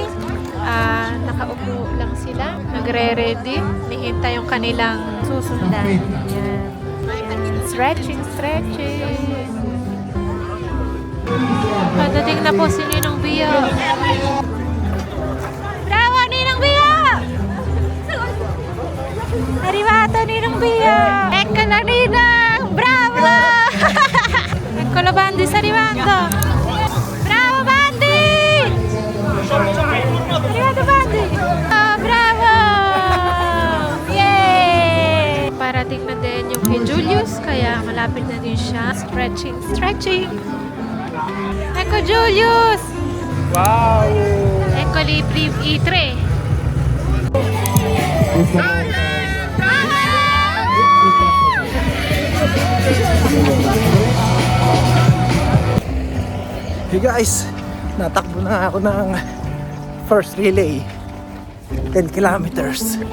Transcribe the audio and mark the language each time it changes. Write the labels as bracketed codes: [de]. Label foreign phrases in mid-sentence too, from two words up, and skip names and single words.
[tl] Nakaupo lang sila, nagre-ready, nihintay yung kanilang susundan. Yan. Stretching. Padating na po si Ninong Bio. [it] Bravo, Ninong Bio! Arrivato, Ninong Bio! Eccolo, Ninang! Bravo! Eccolo, Bandi, sta arrivando! Bravo, Bandi! Arrivato, Bandi! Oh, bravo! Yay! [tl] Parating na din yung kay Julius, kaya malapit na din siya. [it] Stretching! Ecco Julius! Wow! Ecco libri i3. [en] Hey guys, [tl] natakbo na ako ng [en] first relay. 10 kilometers.